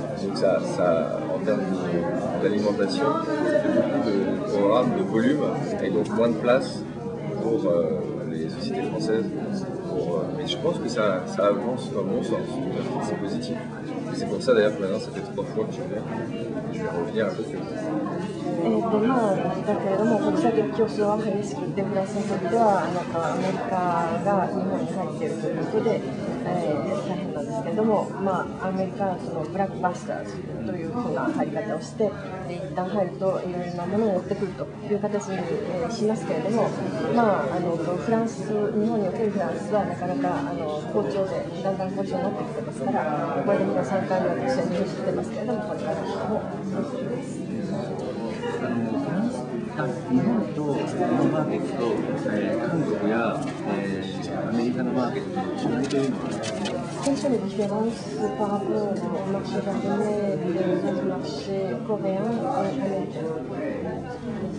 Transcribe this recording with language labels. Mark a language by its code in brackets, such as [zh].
[fr] Donc ça en termes d'alimentation, beaucoup de programmes, de volume et donc moins de place pour les sociétés françaises. Mais je pense que ça avance dans le bon sens, c'est positif. Et c'est pour ça d'ailleurs que maintenant ça fait 3 fois que je viens. Je vais revenir un peu plus. [ja] だけれども、国際的競争は激しくて、フランスにとってはアメリカが日本に入っているということで、大変なんですけれども、アメリカはそのブラックバスターズというふうな入り方をして、一旦入るといろいろなものを持ってくるという形に、しますけれども、フランス、日本におけるフランスはなかなか好調で、だんだん好調になってきてますから、これで皆3回目は一緒に走ってますけれども、これからも日本とのマーケットと、韓国や、アメリカのマーケットの違いというのは、 [fr] Quelles sont les différences par rapport au marché japonais et aux autres marchés coréens et américains?